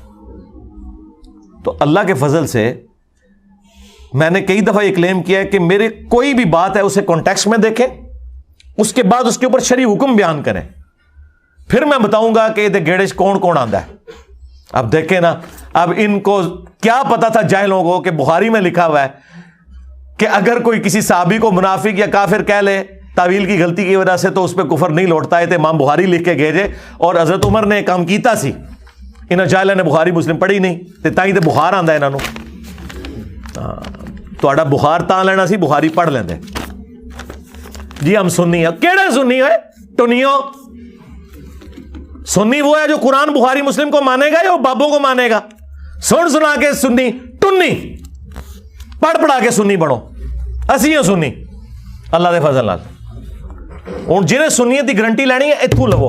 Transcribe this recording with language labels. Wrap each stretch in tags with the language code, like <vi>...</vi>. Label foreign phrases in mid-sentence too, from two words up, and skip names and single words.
<ur>تو اللہ کے فضل سے میں نے کئی دفعہ یہ کلیم کیا ہے کہ میرے کوئی بھی بات ہے اسے کانٹیکسٹ میں دیکھیں، اس کے بعد اس کے اوپر شرعی حکم بیان کریں، پھر میں بتاؤں گا کہ یہ گیڑے</ur> <pa>کون کون آندا ہے.</pa> <ur>اب دیکھیں نا، اب ان کو کیا پتا تھا جاہلوں کو کہ بخاری میں لکھا ہوا ہے کہ اگر کوئی کسی صحابی کو منافق یا کافر کہہ لے تعویل کی غلطی کی وجہ سے تو اس پہ کفر نہیں لوٹتا ہے. تو امام بخاری لکھ کے گئے</ur> <pa>اور حضرت عمر نے کام کیتا سی، انہاں جاہلاں نے بخاری مسلم پڑھی نہیں تے تائیں تے بخار آندا انہاں نو. تہاڈا بخار تاں لینا سی بخاری پڑھ لیندے. جی</pa> <ur>ہم سنی ہیں،</ur> <pa>کیڑا سنی ہے ٹنیو؟</pa> <ur>سنی وہ ہے جو قرآن بخاری مسلم کو مانے گا یا وہ بابوں کو مانے گا؟</ur> <pa>سن سنا کے سنی ٹنی، پڑھ پڑھا کے سنی بڑھو. اسی ہوں سنی اللہ دے فضل نال. ہوں جنہیں سنیت کی گارنٹی لینی ہے اتھوں لو.</pa>